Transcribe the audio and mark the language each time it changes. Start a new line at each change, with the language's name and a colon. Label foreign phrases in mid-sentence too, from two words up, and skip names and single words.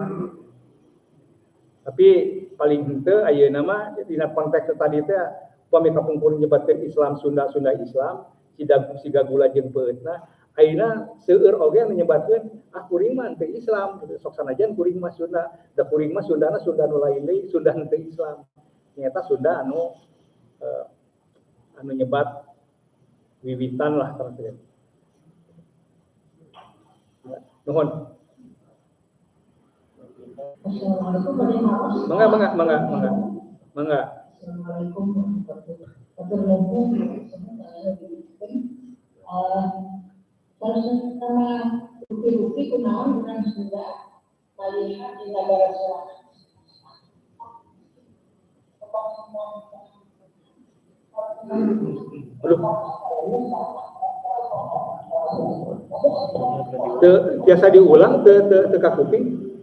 Sundanese: Tapi paling henteu ayeuna mah dina konteks tadi teh upami kapungkur nyebatkeun Islam Sunda Islam siga gula jeung peutna ayeuna seueur oge anu nyebatkeun kuring mah teu Islam sok sanajan kuring mah Sunda da kuring mah Sundana Sunda nu lain deui Sunda teu Islam nyata Sunda anu nyebat wiwitan lah terus. Nuhun. Mangga.
Arabic: السلام عليكم ورحمة الله وبركاته.
Indonesian: Sama bukti-bukti kunaon orang Sunda melihat di negara selatan.
Sundanese: Biasa diulang teka kuping.